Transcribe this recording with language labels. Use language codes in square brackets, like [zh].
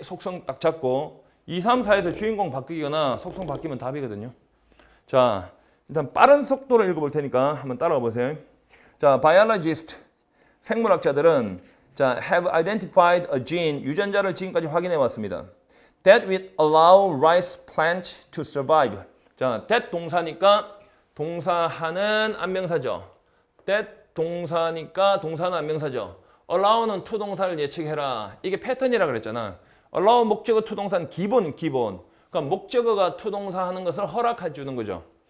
[ko] 속성 딱 잡고 2, 3, 4에서 주인공 바뀌거나 속성 바뀌면 답이거든요. 자, 일단 빠른 속도로 읽어볼 테니까 한번 따라와 보세요. 자, biologist, 생물학자들은 자, [en] have identified a gene, [ko] 유전자를 지금까지 확인해 왔습니다. [en] That would allow rice plants to survive. [ko] 자, that 동사니까 동사하는 안명사죠. that 동사니까 동사는 안명사죠. allow는 투동사를 예측해라. 이게 패턴이라 그랬잖아. allow 목적어 투동사는 기본. 그러니까 목적어가 투동사 하는 것을 허락해 주는 거죠.